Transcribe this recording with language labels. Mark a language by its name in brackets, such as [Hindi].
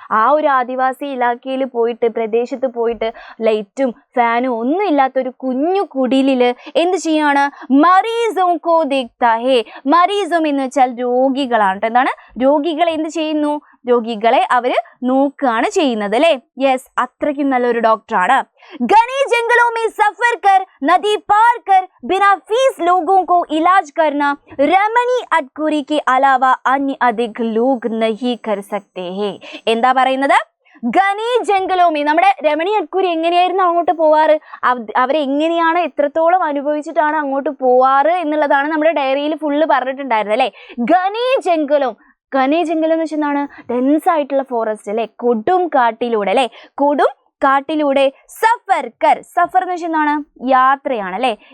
[Malayalam] ആ ഒരു ആദിവാസി ഇലാക്കയിൽ പോയിട്ട്, പ്രദേശത്ത് പോയിട്ട് ലൈറ്റും ഫാനും ഒന്നും ഇല്ലാത്ത ഒരു കുഞ്ഞു കുടിലില് എന്ത് ചെയ്യാണ്? [Hindi] മരീസോം കോ ദേഖ്താ ഹേ. [Malayalam] മരീസോം എന്ന് വെച്ചാൽ രോഗികളാണ്. എന്താണ്? രോഗികളെ എന്ത് ചെയ്യുന്നു? രോഗികളെ അവര് നോക്കുകയാണ് ചെയ്യുന്നത് അല്ലെ. യെസ്, അത്രയ്ക്കും നല്ലൊരു ഡോക്ടറാണ്. [Hindi] घने जंगलों में सफर कर नदी पार कर बिना फीस लोगों को इलाज करना रमणी अटकुरी के अलावा अन्य अधिक लोग नहीं कर सकते हैं. [Malayalam] എന്താ പറയുന്നത്? ഘനേ ജംഗലോമി, നമ്മുടെ രമണി അട്കുരി എങ്ങനെയായിരുന്നു അങ്ങോട്ട് പോവാറ്, അവരെങ്ങനെയാണ്, എത്രത്തോളം അനുഭവിച്ചിട്ടാണ് അങ്ങോട്ട് പോവാറ് എന്നുള്ളതാണ് നമ്മുടെ ഡയറിയിൽ ഫുള്ള് പറഞ്ഞിട്ടുണ്ടായിരുന്നത് അല്ലെ. ഘനേ ജംഗലം, ഘനേ ജംഗലം എന്ന് വെച്ചാൽ ഡെൻസ് ആയിട്ടുള്ള ഫോറസ്റ്റ് അല്ലെ, കൊടും കാട്ടിലൂടെ അല്ലെ, കൊടും കാട്ടിലൂടെ സഫർ കർ, സഫർ എന്ന് വെച്ചാൽ എന്താണ്? യാത്രയാണ് അല്ലെ.